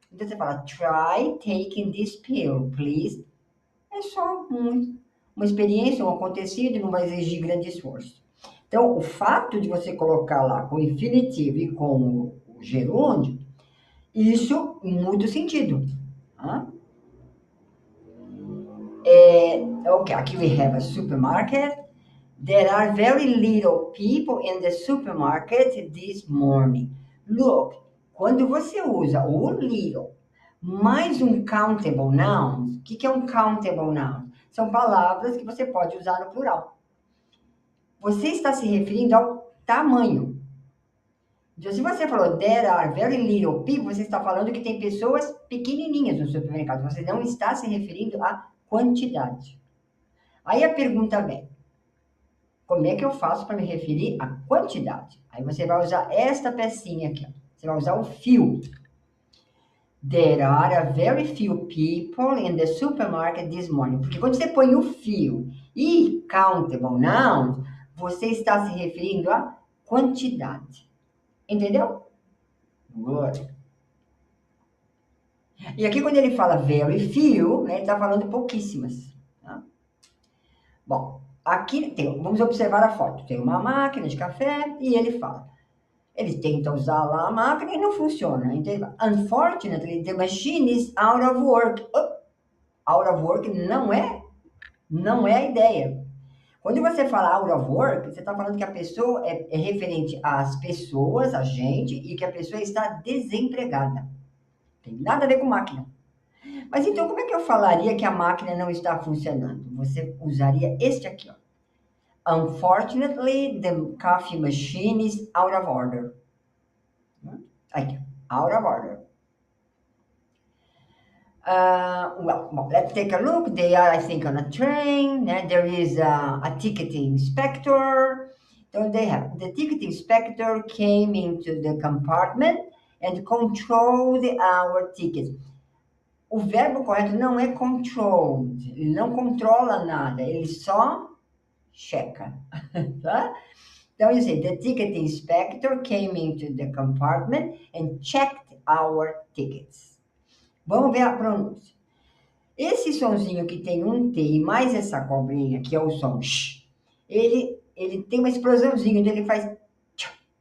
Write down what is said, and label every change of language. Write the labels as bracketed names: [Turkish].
[Portuguese] Então você fala, [English] try taking this pill, please. [Portuguese] É só uma experiência, um acontecido, não vai exigir grande esforço. Então, o fato de você colocar lá com o infinitivo e com o gerúndio, isso muda o sentido. Tá? [English] Okay, aqui we have a supermarket. There are very little people in the supermarket this morning. [Portuguese] Look, quando você usa o little mais um countable noun, o que é um countable noun? São palavras que você pode usar no plural. Você está se referindo ao tamanho. Então, se você falou [English] there are very little people, [Portuguese] você está falando que tem pessoas pequenininhas no supermercado. Você não está se referindo à quantidade. Aí a pergunta vem, como é que eu faço para me referir à quantidade? Aí você vai usar esta pecinha aqui. Ó. Você vai usar o few. [English] There are a very few people in the supermarket this morning. [Portuguese] Porque quando você põe o few e countable nouns, você está se referindo à quantidade. Entendeu? Good. E aqui quando ele fala very few, né, ele está falando pouquíssimas. Tá? Bom, aqui tem, vamos observar a foto. Tem uma máquina de café e ele fala. Ele tenta usar lá a máquina e não funciona. [English] Então, unfortunately, the machine is out of work. [Portuguese] Oh, [English] out of work [Portuguese] não é a ideia. Quando você fala [English] out of work, [Portuguese] você está falando que a pessoa é referente às pessoas, a gente, e que a pessoa está desempregada. Tem nada a ver com máquina. Mas então, como é que eu falaria que a máquina não está funcionando? Você usaria este aqui, ó. [English] Unfortunately, the coffee machine is out of order. [Portuguese] Aqui, [English] out of order. Well, let's take a look. They are, I think, on a train. There is a ticketing inspector. So they have the ticketing inspector came into the compartment and controlled our tickets. [Portuguese] O verbo correto não é controlled. Ele não controla nada. Ele só checa. Tá? [English] Então, you say, the ticketing inspector came into the compartment and checked our tickets. [Portuguese] Vamos ver a pronúncia. Esse sonzinho que tem um T e mais essa cobrinha, que é o som sh, ele tem uma explosãozinha, então ele faz tch.